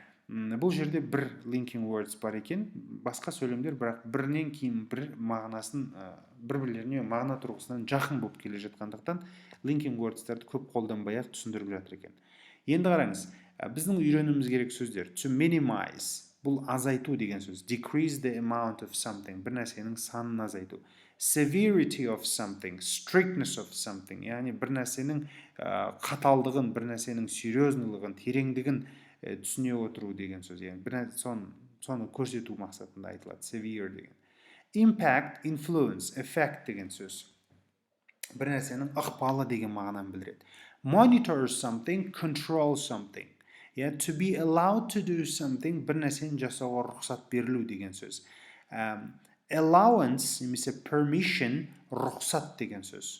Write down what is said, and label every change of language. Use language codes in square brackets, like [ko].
[kk] Бұл жерде бір linking words бар екен, басқа сөйлемдер, бірақ бірінен кейін бір мағынасын, бір-бірлеріне мағына тұрғысынан жақын болып келе жатқандықтан linking words'тарды көп қолданбай-ақ түсіндіріп жатыр екен. Енді қараңыз, біздің үйренуіміз керек сөздер. [en] To minimize, [kk] бұл азайту деген сөз. [en] Decrease the amount of something, бір нәрсенің санын азайту. Severity of something, strictness of something, [kk] яғни бір нәрсенің қаталдығын, бір нәрсенің серьезнылығын, тереңдігін түсіне отыру деген сөз. Соны көрсету мақсатында айтылады. Severe деген. [en] Impact, influence, effect [kk] деген сөз. Бір нәрсенің ықпалы деген мағынаны білдіреді. [en] Monitor something, control something. To be allowed to do something, [kk] бір нәрсені жасауға рұқсат берілу деген сөз. Allowance, немесе permission, рұқсат деген сөз.